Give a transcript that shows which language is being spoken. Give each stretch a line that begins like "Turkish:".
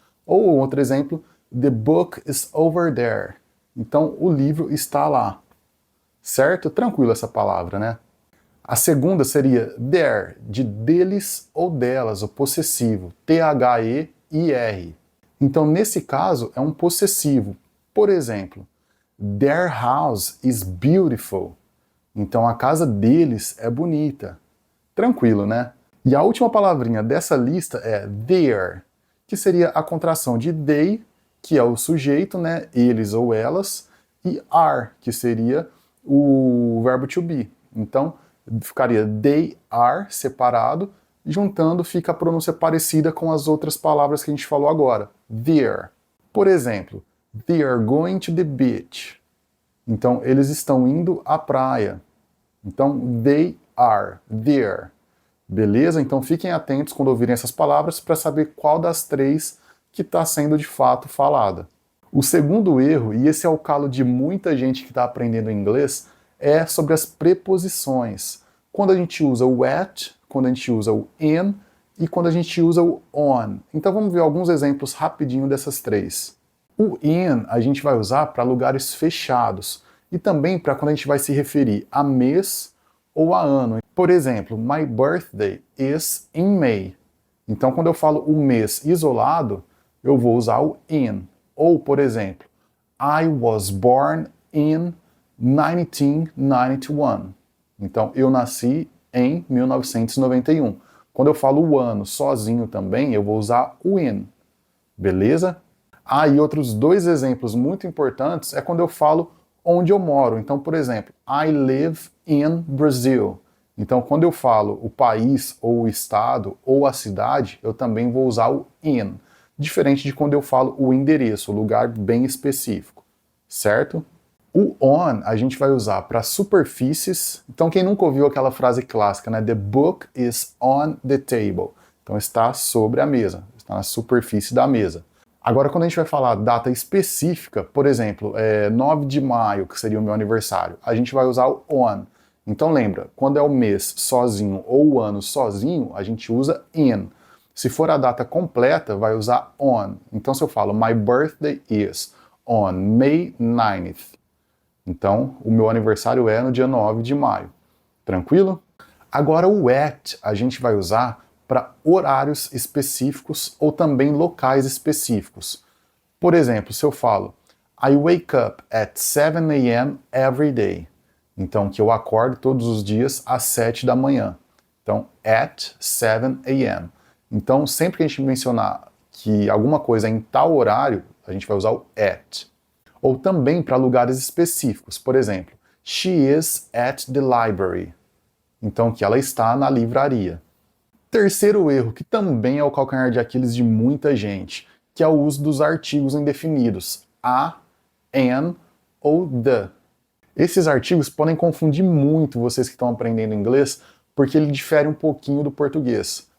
Portuguese: Ou outro exemplo,
English: the book is over there,
Portuguese: então o livro está lá. Certo? Tranquilo essa palavra, né? A segunda seria their, de deles ou delas, o possessivo, T-H-E-I-R. Então, nesse caso, é um possessivo. Por exemplo,
English: their house is beautiful.
Portuguese: Então a casa deles é bonita. Tranquilo, né? E a última palavrinha dessa lista é their, que seria a contração de they, que é o sujeito, né? Eles ou elas, e are, que seria o verbo to be. Então ficaria they are separado, juntando fica a pronúncia parecida com as outras palavras que a gente falou agora.
English: There.
Portuguese: Por exemplo,
English: they are going to the beach.
Portuguese: Então, eles estão indo à praia. Então,
English: they are there.
Portuguese: Beleza? Então, fiquem atentos quando ouvirem essas palavras para saber qual das três que está sendo de fato falada. O segundo erro, e esse é o calo de muita gente que está aprendendo inglês, é sobre as preposições. Quando a gente usa o at, quando a gente usa o in e quando a gente usa o on. Então, vamos ver alguns exemplos rapidinho dessas três. O in a gente vai usar para lugares fechados e também para quando a gente vai se referir a mês ou a ano. Por exemplo,
English: my birthday is in May.
Portuguese: Então, quando eu falo o mês isolado, eu vou usar o in. Ou, por exemplo,
English: I was born in 1991.
Portuguese: Então, eu nasci em 1991. Quando eu falo o ano sozinho também, eu vou usar o in. Beleza? E outros dois exemplos muito importantes é quando eu falo onde eu moro. Então, por exemplo,
English: I live in Brazil.
Portuguese: Então, quando eu falo o país, ou o estado, ou a cidade, eu também vou usar o in. Diferente de quando eu falo o endereço, o lugar bem específico. Certo? O on a gente vai usar para superfícies. Então, quem nunca ouviu aquela frase clássica, né?
English: The book is on the table.
Portuguese: Então, está sobre a mesa, está na superfície da mesa. Agora, quando a gente vai falar data específica, por exemplo, 9 de maio, que seria o meu aniversário, a gente vai usar o on. Então lembra, quando é o mês sozinho ou o ano sozinho, a gente usa in. Se for a data completa, vai usar on. Então se eu falo,
English: my birthday is on May 9th.
Portuguese: Então, o meu aniversário é no dia 9 de maio. Tranquilo? Agora o at a gente vai usar para horários específicos ou também locais específicos. Por exemplo, se eu falo
English: I wake up at 7 a.m. every day.
Portuguese: Então, que eu acordo todos os dias às 7 da manhã. Então, at 7 a.m. Então, sempre que a gente mencionar que alguma coisa é em tal horário, a gente vai usar o at. Ou também para lugares específicos. Por exemplo,
English: she is at the library.
Portuguese: Então, que ela está na livraria. Terceiro erro, que também é o calcanhar de Aquiles de muita gente, que é o uso dos artigos indefinidos, a, an ou the. Esses artigos podem confundir muito vocês que estão aprendendo inglês, porque ele difere um pouquinho do português.